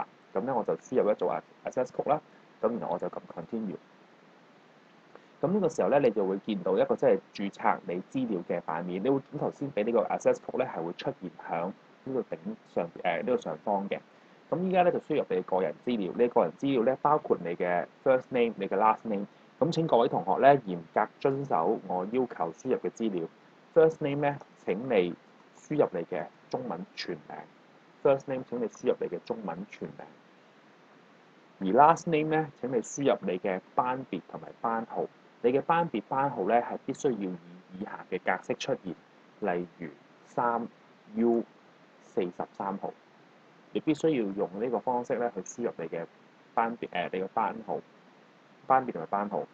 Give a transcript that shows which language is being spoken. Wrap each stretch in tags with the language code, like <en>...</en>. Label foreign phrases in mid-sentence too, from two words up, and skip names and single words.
<yue>咁咧我就輸入一組</yue> <en>access code</en> <yue>啦，咁然後我就撳 continue。咁呢個時候咧，你就會見到一個即係註冊你資料嘅版面。你會見頭先俾呢個</yue> <en>access code</en> <yue>咧係會出現響呢個頂上呢個上方嘅。咁依家咧就輸入你嘅個人資料。呢個人資料咧包括你嘅</yue> <en>first name、</en> <yue>你嘅</yue> <en>last name。</en> <yue>咁請各位同學咧嚴格遵守我要求輸入嘅資料。</yue> <en>first name</en> <yue>咧請你輸入你嘅中文全名。</yue> <en>first name</en> <yue>請你輸入你嘅中文全名。而</yue> <en>last name</en> <yue>咧請你輸入你嘅班別同埋班號。你嘅班別班號咧係必須要以下嘅格式出現，例如3U43號。你必須要用呢個方式咧去輸入你嘅班別你嘅班號、班別同埋班號。</yue>